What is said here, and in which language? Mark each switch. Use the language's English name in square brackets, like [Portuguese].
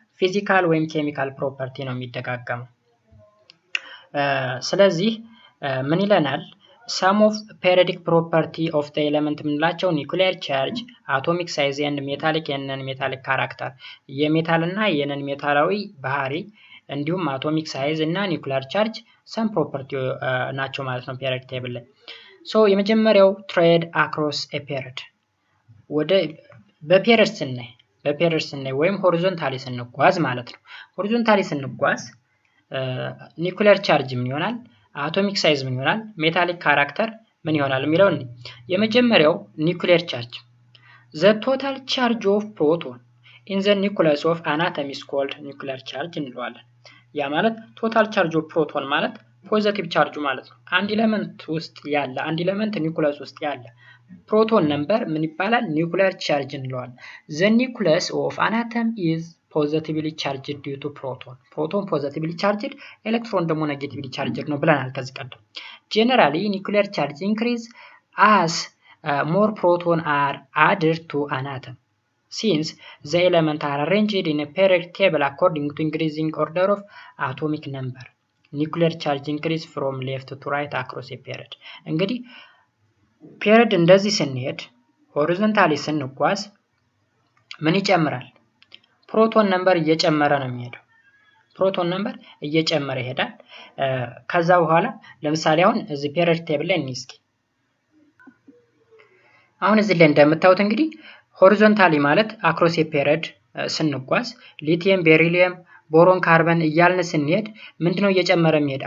[Amharic] ፊዚካል ወይም ኬሚካል ፕሮፐርቲ ነው የሚደጋገመው። ስለዚህ ምን ይለናል? [English] some of periodic property of the element [Amharic] ምንላቸው [English] nuclear charge, atomic size and metallic and non-metallic character [Amharic] የሜታል እና የነን ሜታላዊ ባህሪ እንዲሁም [English] atomic size [Amharic] እና [English] nuclear charge some property [Amharic] ናቸው ማለት ነው [English] periodic table [Amharic] ላይ። so የመጀመሪያው [English] trade across a period [Amharic] ወደ በፔሪድ ስናይ ወይም ሆሪዞንታሊ ስንጓዝ ማለት ነው። ሆሪዞንታሊ ስንጓዝ ኒኩሊየር ቻርጅ ምን ይሆናል? አቶሚክ ሳይዝ ምን ይሆናል? ሜታሊክ ካራክተር ምን ይሆናል የሚለው ነው። የመጀመሪያው ኒኩሊየር ቻርጅ [English] the total charge of proton in the nucleus of an atom is called nuclear charge [Amharic] እንለዋለን። ያ ማለት ቶታል ቻርጅ ኦፍ ፕሮቶን ማለት ፖዚቲቭ ቻርጁ ማለት ነው። አንድ ኤሌመንት ውስጥ ያለ አንድ ኤሌመንት ኒኩለስ ውስጥ ያለ ፕሮቶን ነምበር ምን ይባላል? ኒኩሊየር ቻርጅ እንለዋለን። [English] the nucleus of an atom is positively charged due to proton positively charged [Amharic] ኤሌክትሮን ደግሞ [English] negatively charged [Amharic] ነው ብለናል ከዚህ ቀደም። [English] generally nuclear charge increase as more proton are added to an atom since the elements are arranged in a periodic table according to increasing order of atomic number. nuclear charge increase from left to right across a period [Amharic] እንግዲህ ፔሪድ እንደዚህ ስንሄድ ሆሪዞንታሊ ስንጓዝ ምን ይጨምራል? ፕሮቶን ነምበር እየጨመረ ነው የሚሄደው። ፕሮቶን ነምበር እየጨመረ ይሄዳል። ከዛ በኋላ ለምሳሌ አሁን እዚህ ፔሪድ ቴብል ላይ እንስኪ አሁን እዚህ ላይ እንደምታዩት እንግዲህ ሆሪዞንታሊ ማለት አክሮስ ፔሪድ ስንጓዝ ሊቲየም፣ ቤሪሊየም፣ ቦሮን፣ ካርበን እያልን ስንሄድ ምንድነው እየጨመረ የሚሄድ?